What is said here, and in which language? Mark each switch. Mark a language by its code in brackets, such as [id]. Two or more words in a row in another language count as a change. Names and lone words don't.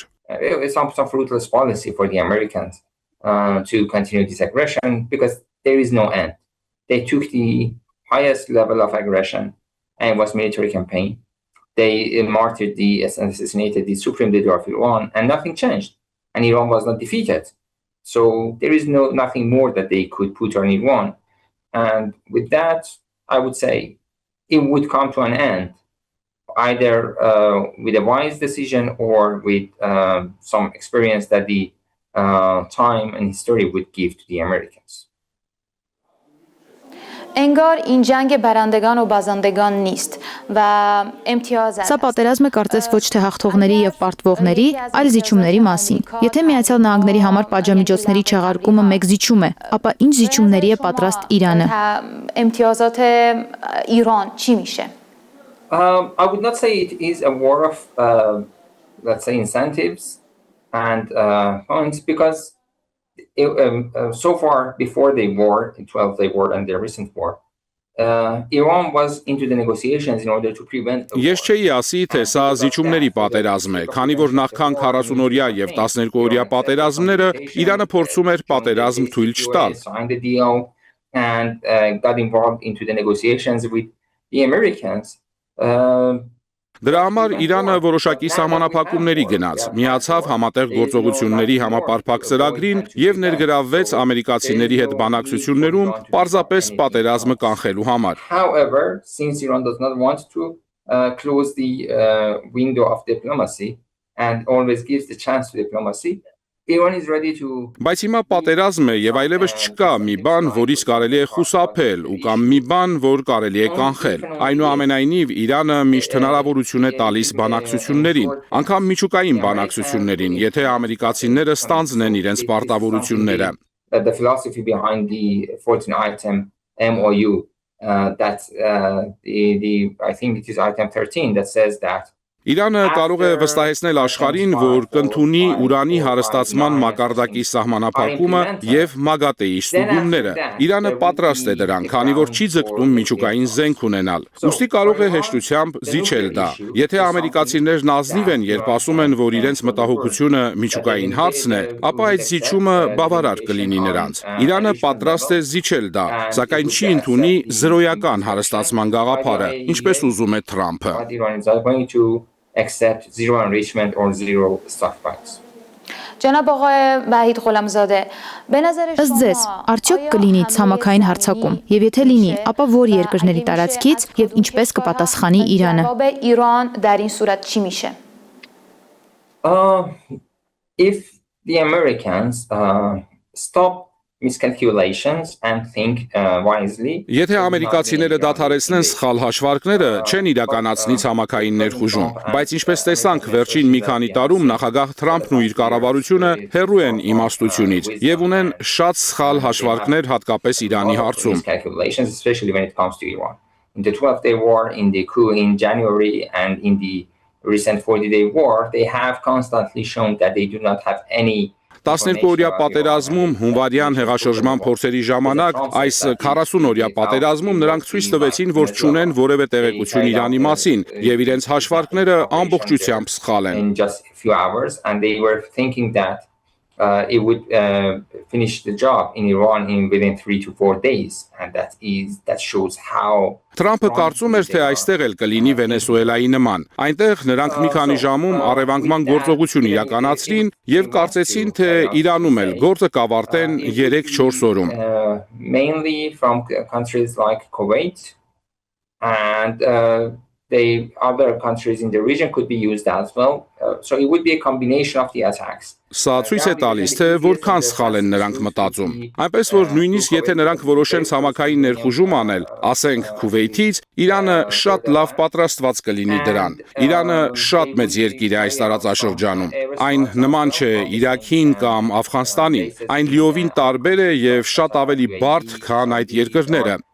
[en] It's some fruitless policy for the Americans to continue this aggression because there is no end. They took the highest level of aggression and it was military campaign. They martyred assassinated the supreme leader of Iran, and nothing changed. And Iran was not defeated. So there is nothing more that they could put on Iran. And with that, I would say it would come to an end, either with a wise decision or with some experience that the time and history would give to the Americans. [fa] انگار این جنگ برندگان و بازندگان نیست و امتیاز [hy] Սա պատերազմ է կարծես ոչ թե հաղթողների եւ պարտվողների, այլ զիջումների մասին։ Եթե Միացյալ Նահանգների համար պատժամիջոցների չեղարկումը մեկ զիջում է, ապա ինչ զիջումների է պատրաստ Իրանը։ [fa] امتیازات ایران چی میشه؟ [en] I would not say it is a war of, let's say, incentives and points because so far before the war, the 12-day war and the recent war, Iran was into the negotiations in order to prevent. [hy] Ես չէի ասի, թե սա զիջումների պատերազմ է, քանի որ նախքան 40-օրյա եւ 12-օրյա պատերազմները Իրանը փորձում էր պատերազմ թույլ չտալ։ [en] Signed the deal and got involved into the negotiations with the Americans. [hy] Դրա համար Իրանը որոշակի սահմանափակումների գնաց, միացավ համատեղ գործողությունների համապարփակ ծրագրին եւ ներգրավվեց ամերիկացիների հետ բանակցություններում պարզապես պատերազմը կանխելու համար։ [en] However, since Iran does not want to close the window of diplomacy and always gives the chance to diplomacy, Iran is ready to. [hy] Բայց հիմա պատերազմ է եւ այլևս չկա մի բան, որից կարելի է խուսափել ու կամ մի բան, որ կարելի է կանխել։ Այնուամենայնիվ Իրանը միշտ հնարավորություն է տալիս բանակցություններին, անգամ միջուկային բանակցություններին, եթե ամերիկացիները ստանձնեն իրենց պարտավորությունները։ [en] The philosophy behind the 14-item MOU that I think it is item 13 that says that [hy] Իրանը կարող է վստահեցնել աշխարհին, որ կընդունի ուրանի հարստացման մակարդակի սահմանափակումը եւ մագատեի ստուգումները։ Իրանը պատրաստ է դրան, քանի որ չի ձգտում միջուկային զենք ունենալ։ Ուստի կարող է հեշտությամբ զիջել դա։ Եթե ամերիկացիներն ազնիվ են, երբ ասում են, որ իրենց մտահոգությունը միջուկային հարցն է, ապա այդ զիջումը բավարար կլինի նրանց։ Իրանը պատրաստ է զիջել դա, սակայն չի ընդունի զրոյական հարստացման գաղափարը, ինչպես ուզում է Թրամփը։ [en] Accept zero enrichment or zero stockpiles. [fa] جناب آقای وحید غلامزاده به نظر [hy] Ըստ ձեզ, արդյոք կլինի ցամաքային հարձակում, եւ եթե լինի, ապա որ երկրների տարածքից եւ ինչպես կպատասխանի Իրանը։ [fa] جواب ایران در این صورت چی میشه؟ [en] If the Americans stop miscalculations and think wisely. [hy] Եթե ամերիկացիները դադարեցնեն սխալ հաշվարկները, չեն իրականացնի ցամաքային ներխուժում, բայց ինչպես տեսանք վերջին մի քանի տարում նախագահ Թրամփն ու իր կառավարությունը հեռու են իմաստությունից եւ ունեն շատ սխալ հաշվարկներ հատկապես Իրանի հարցում։ [en] Especially when it comes to Iran. In the 12-day war, in the coup in January and in the recent 40-day war, they have constantly shown that they do not have any [hy] 12-օրյա պատերազմում հունվարյան հեղաշրջման փորձերի ժամանակ այս 40-օրյա պատերազմում նրանք ցույց տվեցին, որ չունեն որևէ տեղեկություն Իրանի մասին եւ իրենց հաշվարկները ամբողջությամբ սխալ են։ [en] In just a few hours and they were thinking that it would finish the job in Iran within 3 to 4 days and that shows how [hy] Թրամփը կարծում էր, թե այստեղ էլ կլինի Վենեսուելայի նման։ Այնտեղ նրանք մի քանի ժամում առևանգման գործողություն իրականացրին եւ կարծեցին, թե Իրանում էլ գործը կավարտեն 3-4 օրում։ [en] Mainly from countries like Kuwait and the other countries in the region could be used as well. So it would be a combination of the attacks. [hy] Սա ցույց է տալիս, թե որքան սխալ են նրանք մտածում։ Այնպես որ նույնիսկ եթե նրանք որոշեն ցամաքային ներխուժում անել, ասենք Քուվեյթից, Իրանը շատ լավ պատրաստված կլինի դրան։ Իրանը շատ մեծ երկիր է այս տարածաշրջանում։ Այն նման չէ Իրաքին կամ Աֆղանստանին։ Այն լիովին տարբեր է եւ շատ ավելի բարդ, քան այդ երկրները։